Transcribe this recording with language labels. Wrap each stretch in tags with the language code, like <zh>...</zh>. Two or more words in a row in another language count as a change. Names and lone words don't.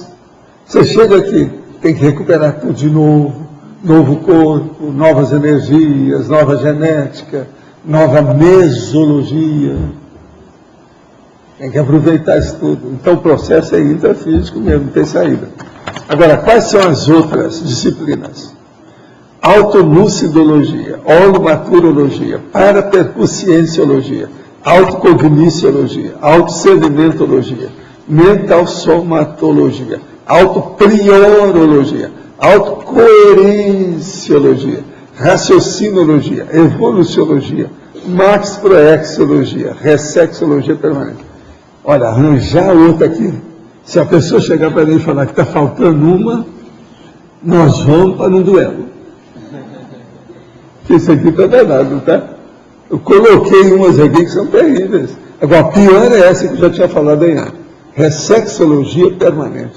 <pt>Você chega aqui, tem que recuperar tudo de novo, novo corpo, novas energias, nova genética, nova mesologia. Tem que aproveitar isso tudo. Então o processo é intrafísico mesmo, não tem saída. Agora, quais são as outras disciplinas? Autolucidologia, holomaturologia, parapercusscienciologia, autocogniciologia, autosedimentologia, mentalsomatologia, autopriorologia, autocoerenciologia, raciocinologia, evoluciologia, maxproexologia, ressexologia permanente. Olha, arranjar outra aqui. Se a pessoa chegar para mim e falar que está faltando uma, nós vamos para um duelo. Isso aqui está danado, tá? Eu coloquei umas aqui que são terríveis. Agora, a pior é essa que eu já tinha falado aí antes. Ressexologia permanente.</pt>